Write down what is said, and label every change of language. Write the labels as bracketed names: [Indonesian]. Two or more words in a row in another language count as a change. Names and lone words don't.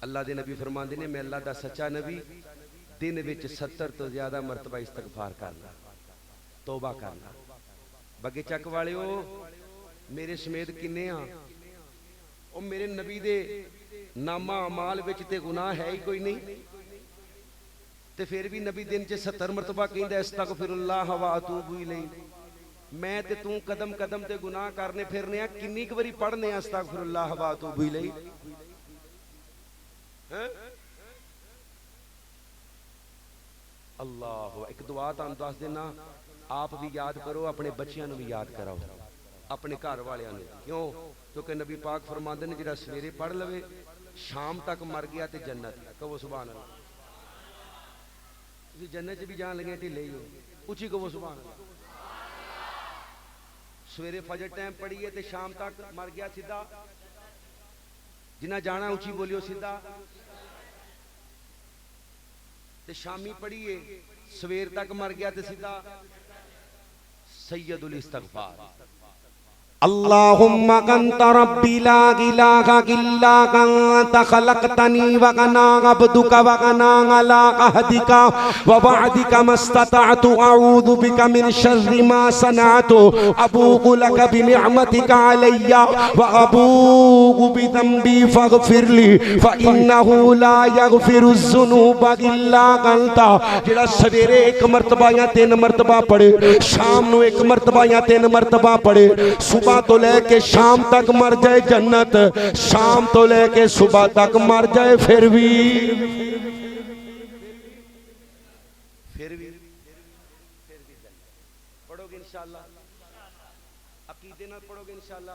[Punjabi] ਅੱਲਾਹ ਕੇ ਨਬੀ ਫ਼ਰਮਾਤੇ ਨੇ, ਮੈਂ ਅੱਲਾਹ ਕਾ ਸੱਚਾ ਨਬੀ ਦਿਨ ਵਿਚ 70 ਤੋ ਜ਼ਿਆਦਾ ਮਰਤਬਾ ਇਸਤਗ਼ਫ਼ਾਰ ਕਰਨਾ, ਤੌਬਾ ਕਰਨਾ। ਬਗੇ ਚੱਕ ਵਾਲਿਓ ਮੇਰੇ ਸਮੇਤ ਕਿੰਨੇ ਆ? ਓ ਮੇਰੇ ਨਬੀ ਦੇ ਨਾਮਾ ਅਮਾਲ ਵਿਚ ਤੇ ਗੁਨਾਹ ਹੈ ਹੀ ਕੋਈ ਨਹੀਂ, ਤੇ ਫਿਰ ਭੀ ਨਬੀ ਦਿਨ ਚ 70 ਮਰਤਬਾ ਕਹਿੰਦਾ [Arabic] أستغفر الله وأتوب إليه. [Punjabi] ਮੈਂ ਤੇ ਤੂੰ ਕਦਮ ਕਦਮ ਤੇ ਗੁਨਾਹ ਕਰਨੇ ਫਿਰਨੇ ਆ, ਕਿੰਨੀ ਕ ਵਾਰੀ ਪੜ੍ਹਨੇ [Arabic] أستغفر الله وأتوب إليه? [Punjabi] अल्लाह, ਏਕ ਦੁਆ ਤੁਹਾਨੂੰ ਦੱਸ ਦੇਣਾ, ਆਪ ਭੀ ਯਾਦ ਕਰੋ, ਅਪਨੇ ਬੱਚੋਂ ਭੀ ਯਾਦ ਕਰਾਓ, ਅਪਨੇ ਘਰ ਵਾਲੀਆਂ ਨੇ। क्यों? ਕਿਉਂਕਿ ਨਬੀ ਪਾਕ ਫ਼ਰਮਾਤੇ ਹੈਂ ਜਿਹੜਾ ਸਵੇਰੇ ਪੜ੍ਹ ਲਵੇ ਸ਼ਾਮ ਤਕ ਮਰ ਗਿਆ ਤੋ ਜੰਨਤ। कहो [Arabic] سبحان الله. [Punjabi] ਤੁਸੀਂ ਜੰਨਤ ਚ ਭੀ ਜਾਣ ਲੱਗੇ ਢਿੱਲੇ ਹੀ ਹੋ, ਉੱਚੀ ਕਹੋ [Arabic] سبحان الله. [Punjabi] ਸਵੇਰੇ ਫ਼ਜਰ ਟਾਈਮ ਪੜ੍ਹੀਏ ਤੋ ਸ਼ਾਮ ਤਕ ਮਰ ਗਿਆ ਸਿੱਧਾ, ਜਿਨ੍ਹੇਂ ਜਾਣਾ ਉੱਚੀ ਬੋਲਿਓ ਸਿੱਧਾ। ਤੇ ਸ਼ਾਮੀ ਪੜ੍ਹੀਏ ਸਵੇਰ ਤਕ ਮਰ ਗਿਆ ਤੋ ਸਿੱਧਾ ਸੱਯਦੁਲ ਇਸਤਗ਼ਫ਼ਾਰ। [Arabic] اللهم أنت ربي لا إله إلا أنت خلقتني وأنا عبدك وأنا على عهدك ووعدك ما استطعت أعوذ بك من شر ما صنعت أبوء لك بنعمتك علي وأبوء بذنبي فاغفر لي فإنه لا يغفر الذنوب إلا أنت. [Punjabi] ਜੇੜ੍ਹਾ ਸਵੇਰੇ ਏਕ ਮਰਤਬਾ ਯਾ 3 ਮਰਤਬਾ ਪੜ੍ਹੇ, ਸ਼ਾਮ ਨੂੰ ਏਕ ਮਰਤਬਾ ਯਾ 3 ਮਰਤਬਾ ਪੜ੍ਹੇ, ਸੁਬਹ ਤੋ ਲੈਕੇ ਸ਼ਾਮ ਤਕ ਮਰ ਜਾਏ ਜੰਨਤ, ਸ਼ਾਮ ਤੋ ਲੈਕੇ ਸੁਬਹ ਤਕ ਮਰ ਜਾਏ ਫਿਰ ਭੀ ਪੜ੍ਹੋਗੇ [Arabic] إن شاء الله, [Punjabi] ਅਕੀਦੇ ਨਾਲ ਪੜ੍ਹੋਗੇ [Arabic] إن شاء الله.